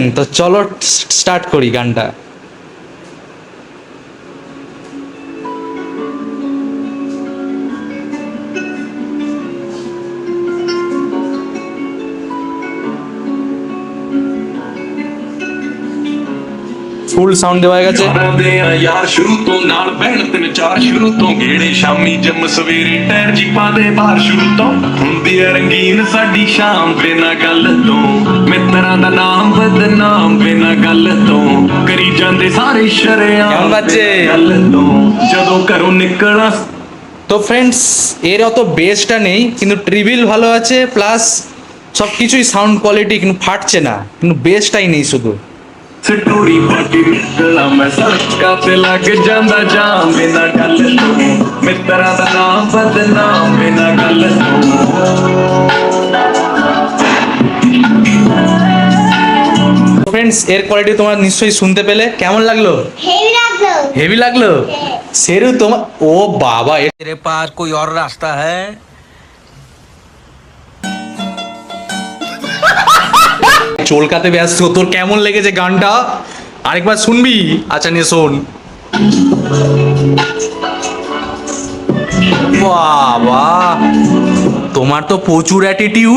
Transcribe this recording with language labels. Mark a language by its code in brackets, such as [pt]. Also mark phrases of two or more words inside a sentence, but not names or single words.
[bn] তো চলো স্টার্ট করি গানটা। [en] full sound [bn] দেওয়া গেছে। [pa] ਯਾਰ ਸ਼ੁਰੂ ਤੋਂ ਨਾਲ ਬਹਿਣ ਤਿੰਨ ਚਾਰ ਸ਼ੁਰੂ ਤੋਂ ਗੇੜੇ ਸ਼ਾਮੀ ਜੰਮ ਸਵੇਰੇ ਟਾਇਰ ਜੀਪਾਂ ਦੇ ਬਾਹਰ ਸ਼ੁਰੂ ਤੋਂ ਹੁੰਦੀ ਐ ਰੰਗੀਨ ਸਾਡੀ ਸ਼ਾਮ ਬਿਨਾਂ ਗੱਲ ਤੋਂ ਮਿੱਤਰਾਂ ਦਾ ਨਾਮ ਬਦਨਾਮ ਬਿਨਾਂ ਗੱਲ ਤੋਂ ਕਰੀ ਜਾਂਦੇ ਸਾਰੇ ਸ਼ਰਿਆਮ ਗੱਲ ਤੋਂ ਜਦੋਂ ਘਰੋਂ ਨਿਕਲਾਂ। [bn] তো ফ্রেন্ডস, এর অত বেসটা নেই, কিন্তু ট্রিবিল ভালো আছে, প্লাস সব কিছুই [en] sound quality [bn] কিন্তু ফাটছে না, কিন্তু বেসটাই নেই শুধু। [pa] ਸਟੋਰੀ ਪਾਟੀ ਨਿਕਲਾ ਮੈਂ ਸੜਕਾਂ ਤੇ ਲੱਗ ਜਾਂਦਾ ਜਾਮ ਬਿਨਾਂ ਗੱਲ ਤੋਂ ਮਿੱਤਰਾਂ ਦਾ ਨਾਮ ਬਦਨਾਮ ਬਿਨਾਂ ਗੱਲ ਤੋਂ। [bn] ফ্রেন্ডস, এর কোয়ালিটি তোমরা নিশ্চয়ই শুনতে পেলে। কেমন লাগলো? হেভি লাগলো। হেভি লাগলো? সেরু তোমার, ও বাবা, [hi] तेरे पास कोई और रास्ता है? [bn] চলকাতে ব্যস্ত। তোর কেমন লেগেছে গানটা? আরেকবার শুনবি? আচ্ছা নিয়ে শোন। বাবা, তোমার তো প্রচুর অ্যাটিটিউড।